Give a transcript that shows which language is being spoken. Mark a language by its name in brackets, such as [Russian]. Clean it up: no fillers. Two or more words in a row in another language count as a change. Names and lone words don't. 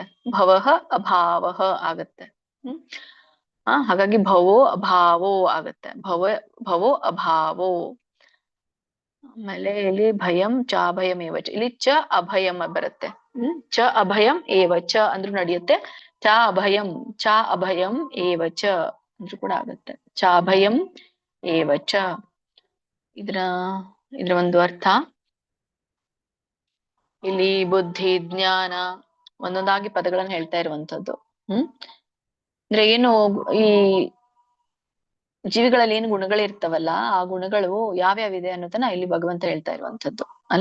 [Sanskrit] ಭವಃ ಅಭಾವಃ [Kannada] ಆಗತ್ತೆ. ಹಾಗಾಗಿ [Sanskrit] ಭವೋ ಅಭಾವೋ [Kannada] ಆಗತ್ತೆ. [Sanskrit] ಭವೋ ಅಭಾವೋ. [Kannada] ಆಮೇಲೆ ಇಲ್ಲಿ [Sanskrit] ಭಯಂ ಚಾಭಯಂ ಏವ ಚ. [Kannada] ಇಲ್ಲಿ [Sanskrit] ಚ ಅಭಯಂ [Kannada] ಬರುತ್ತೆ. [Sanskrit] ಚ ಅಭಯಂ ಏವ ಚ [Kannada] ಅಂದ್ರೂ ನಡೆಯುತ್ತೆ. [Sanskrit] ಚ ಅಭಯಂ ಏವ ಚ [Kannada] ಅಂದ್ರೂ ಕೂಡ ಆಗತ್ತೆ. [Sanskrit] ಚಾಭಯಂ ಏವ ಚ. [Kannada] ಇದ್ರ ಒಂದು ಅರ್ಥ. ಇಲ್ಲಿ ಬುದ್ಧಿ ಜ್ಞಾನ ಒಂದೊಂದಾಗಿ ಪದಗಳನ್ನು ಹೇಳ್ತಾ ಇರುವಂತದ್ದು. ಅಂದ್ರೆ ಏನು, ಈ ಜೀವಿಗಳಲ್ಲಿ ಏನು ಗುಣಗಳಿರ್ತಾವಲ್ಲ, ಆ ಗುಣಗಳು ಯಾವ್ಯಾವಿದೆ ಅನ್ನೋದನ್ನ ಇಲ್ಲಿ ಭಗವಂತ ಹೇಳ್ತಾ ಇರುವಂತದ್ದು ಅಲ್ಲ.